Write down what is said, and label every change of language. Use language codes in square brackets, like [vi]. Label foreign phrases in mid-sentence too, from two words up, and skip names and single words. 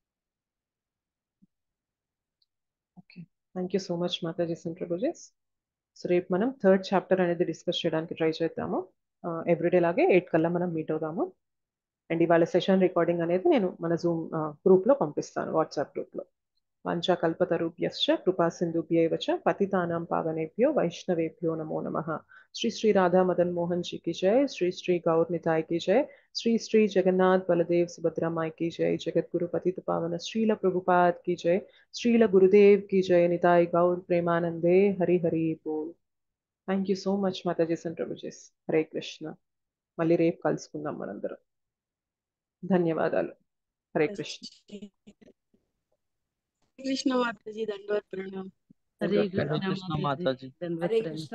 [en] Okay, thank you so much Mataji and Prabhujis. [te] సో రేపు మనం 3rd చాప్టర్ అనేది డిస్కస్ చేయడానికి ట్రై చేద్దాము. ఎవ్రీడే లాగే 8 కల్లా మనం మీట్ అవుదాము. అండ్ ఇవాళ [en] session recording [te] అనేది నేను మన జూమ్ గ్రూప్లో పంపిస్తాను, వాట్సాప్ గ్రూప్లో. [sa] వాంఛాకల్పతరుభ్యశ్చ కృపా సింధుభ్యైవ చ పతితానాం పావనేభ్యో వైష్ణవేభ్యో నమో నమః. [hi] శ్రీ శ్రీ రాధా మదన్ మోహన్ जी की जय, श्री श्री गौर निताय की जय, श्री श्री जगन्नाथ बलदेव सुभद्रा माई की जय, जगत गुरु पतित पावन श्रील प्रभुपाद की जय, श्रील गुरुदेव की जय, निताय गौर प्रेमानंदे, हरि हरि बोल. [en] thank you so much Matajis and Prabhujis. హరే కృష్ణ. [te] మళ్ళీ రేపు కలుసుకుందాం మనందరం. ధన్యవాదాలు. హరే కృష్ణ. కృష్ణ మాతాజీ దండవత్ ప్రణామం. హరే కృష్ణ మాతాజీ. హరే కృష్ణ